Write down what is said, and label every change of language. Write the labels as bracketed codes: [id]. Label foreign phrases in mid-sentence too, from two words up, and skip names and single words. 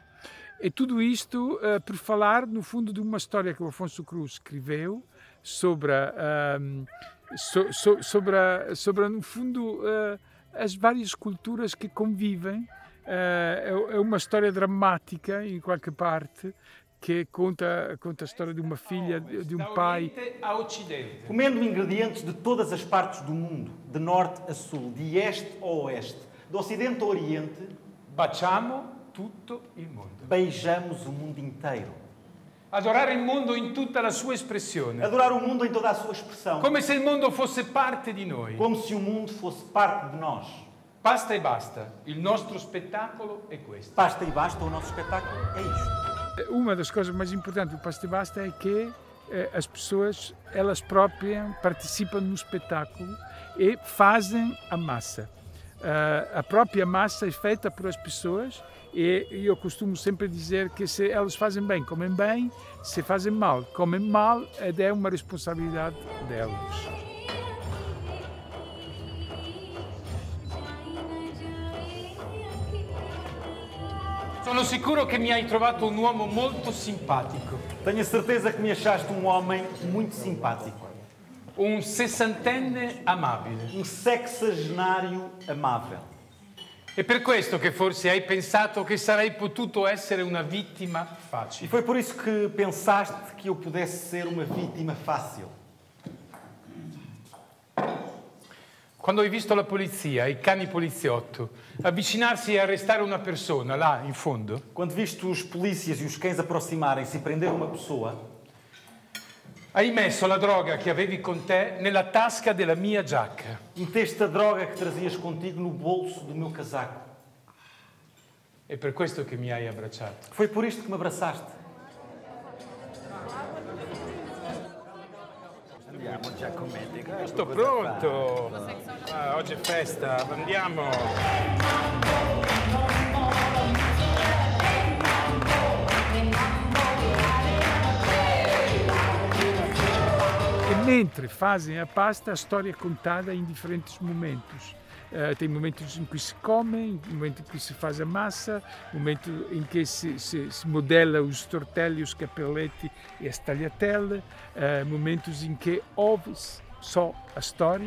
[pt] E tudo isto por falar, no fundo, de uma história que o Afonso Cruz escreveu sobre, no fundo, as várias culturas que convivem. É uma história dramática, em qualquer parte, que conta a história de uma filha, de um pai. Comendo ingredientes de todas as partes do mundo, de norte a sul, de este a oeste, de ocidente a oriente, [it] baciamo tutto il mondo. [pt] Beijamos o mundo inteiro. [it] Adorare il mondo in tutta la sua espressione. [pt] Adorar o mundo em toda a sua expressão. [it] Come se il mondo fosse parte di noi. [pt] Como se o mundo fosse parte de nós. [it] Basta e basta. Il nostro spettacolo è questo. [pt] Basta e basta, o nosso espetáculo é isto. Uma das coisas mais importantes do Basta e Basta é que as pessoas, elas próprias, participam no espetáculo e fazem a massa. A própria massa é feita por as pessoas, e eu costumo sempre dizer que se elas fazem bem, comem bem, se fazem mal, comem mal, é uma responsabilidade delas. [it] Sono sicuro che mi hai trovato un uomo molto simpatico. [pt] Tenho a certeza que me achaste um homem muito simpático. [it] Un sessantenne amabile. [pt] Um sexagenário amável. [it] È per questo che forse hai pensato che sarei potuto essere una vittima facile. [pt] E foi por isso que pensaste que eu pudesse ser uma vítima fácil. [it] Quando hai visto la polizia, i cani poliziotto, avvicinarsi e arrestare una persona là in fondo. [pt] Quando viste os polícias e os cães aproximarem-se e prender uma pessoa. [it] Hai messo la droga che avevi con te nella tasca della mia giacca. [pt] Meteste a droga que trazias contigo no bolso do meu casaco. [it] È per questo che mi hai abbracciato. [pt] Foi por isto que me abraçaste. [it] Andiamo, Giacometti. Sto pronto. Ah, oggi è festa, andiamo. [pt] E mentre fazem a pasta, a história é contada em diferentes momentos. Tem momentos em que se come, momentos em que se faz a massa, momento em que se modela os tortelli, os capelletti e as tagliatelle, momentos em que ouve-se só a história.